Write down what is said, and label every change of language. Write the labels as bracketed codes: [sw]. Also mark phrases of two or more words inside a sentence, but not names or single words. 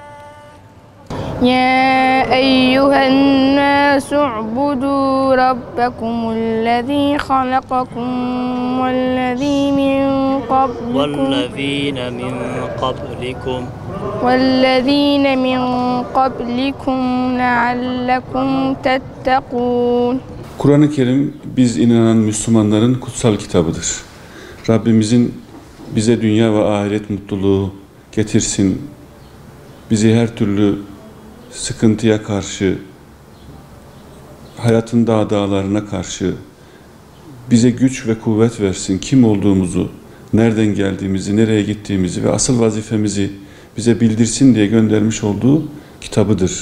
[ar] يا أيها الناس اعبدوا ربكم الذي خلقكم والذين من قبلكم لعلكم تتقون. [tr] Kur'an-ı Kerim biz inanan Müslümanların kutsal kitabıdır. Rabbimizin bize dünya ve ahiret mutluluğu getirsin, bizi her türlü sıkıntıya karşı, hayatın dağlarına karşı bize güç ve kuvvet versin, kim olduğumuzu, nereden geldiğimizi, nereye gittiğimizi ve asıl vazifemizi bize bildirsin diye göndermiş olduğu kitabıdır.